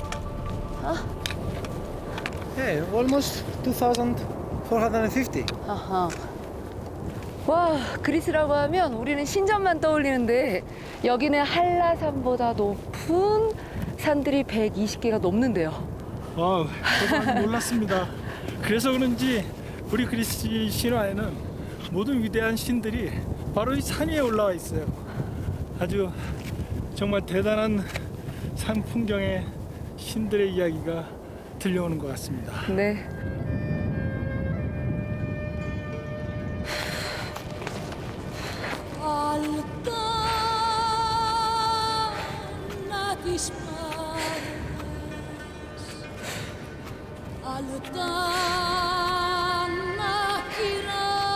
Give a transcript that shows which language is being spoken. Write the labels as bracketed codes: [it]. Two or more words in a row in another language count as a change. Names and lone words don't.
[en] Yeah, almost 2,450. [ko] 아하. 와, 그리스라고 하면 우리는 신전만 떠올리는데 여기는 한라산보다 높은 산들이 120개가 넘는데요. 저도 놀랐습니다. 그래서 그런지 우리 그리스 신화에는 모든 위대한 신들이 바로 이 산 위에 올라와 있어요. 아주 정말 대단한 산 풍경에 신들의 이야기가 들려오는 것 같습니다. 네. [el] Αλτάνα της Πάρνας, αλτάνα κυρά,